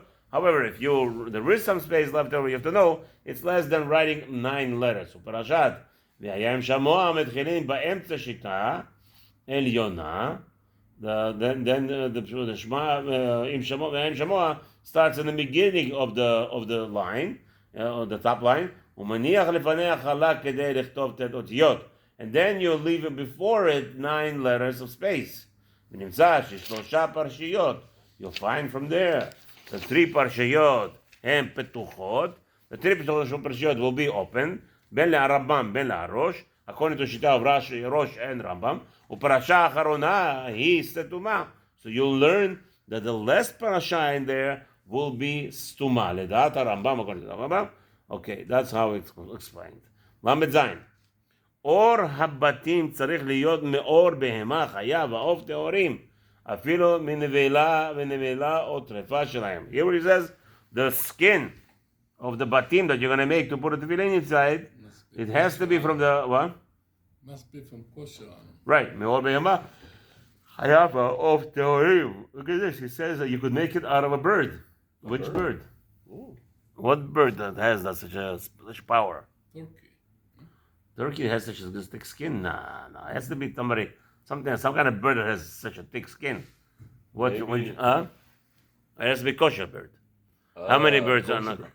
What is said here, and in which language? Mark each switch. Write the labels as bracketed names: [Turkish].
[English] However, if there is some space left over, you have to know it's less than writing 9 letters. [Hebrew] So parashat והיה שמוע מתחילים באמצע שיטה עליונה. [English] Then the Shema im Shema starts in the beginning of the line, the top line. [Hebrew] ומניח לפניה חלק כדי לכתוב tet otiyot. [English] And then you leave it before it 9 letters of space. [Hebrew] ונמצא ששלושה פרשיות. [English] You'll find from there the 3 פרשיות [Hebrew] הן פתוחות. [English] The 3 פרשיות will be open. [Hebrew] בין לרמב"ם בין לראש. [English] according to שיטה of Rosh and Rambam. [Hebrew] ופרשה האחרונה היא סתומה. [English] So you'll learn that the last parasha in there will be stuma. [Hebrew] לדעת הרמב"ם, [English] according to [Hebrew] הרמב"ם. [English] Okay, that's how it's explained. [Hebrew] למד זין. אור הבתים צריך להיות מאור בהמה, חיה ועוף טהורים, אפילו מנבלה ונבלה או טרפה שלהם. [English] Here it says, the skin of the batim that you're going to make to put a tefillin inside, it has to be from the, what? Must be from kosher. [Hebrew] Right, מאור בהמה, חיה ועוף טהורים. [English] Look at this, it says that you could make it out of a bird. Which bird? Ooh. What bird that has that such power? Turkey. Turkey has such a thick skin. No, it has to be some kind of bird that has such a thick skin. It has to be kosher bird. How many birds are not?